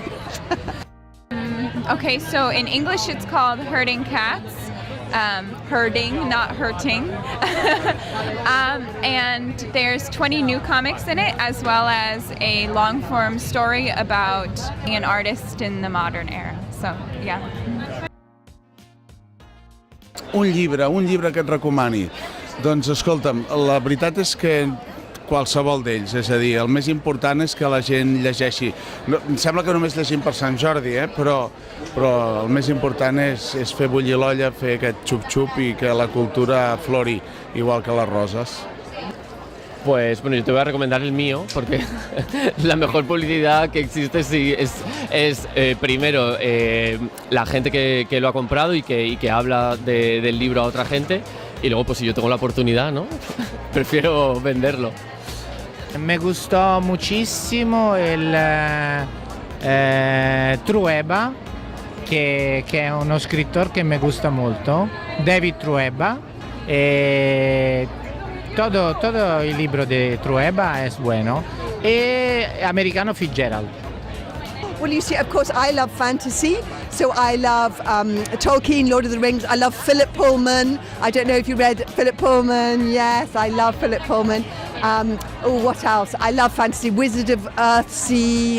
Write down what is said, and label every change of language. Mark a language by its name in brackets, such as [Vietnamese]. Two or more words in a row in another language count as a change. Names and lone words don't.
[English] Okay, so in English it's called Herding Cats. Herding, not hurting. And there's 20 new comics in it, as well as a long-form story about being an artist in the modern era. So, yeah. [Catalan] Un llibre que et recomani. Doncs escolta'm, la veritat és que qualsevol d'ells, és a dir, el més important és que la gent llegeixi. No, em sembla que només llegim per Sant Jordi, però el més important és fer bullir l'olla, fer aquest xup-xup i que la cultura flori, igual que les roses. [Spanish] Pues bueno, yo te voy a recomendar el mío porque la mejor publicidad que existe sí, es primero la gente que lo ha comprado y que habla del libro a otra gente, y luego pues si yo tengo la oportunidad, ¿no? Prefiero venderlo. Me gustó muchísimo el Trueba, que [Italian] è uno scrittore che mi gusta molto, [Spanish] David Trueba. Todo [Italian] il libro di [Spanish] Trueba es bueno. E Americano Fitzgerald. [English] Well, you see, of course, I love fantasy, so I love Tolkien, Lord of the Rings. I love Philip Pullman. I don't know if you read Philip Pullman. Yes, I love Philip Pullman. What else? I love fantasy. Wizard of Earthsea.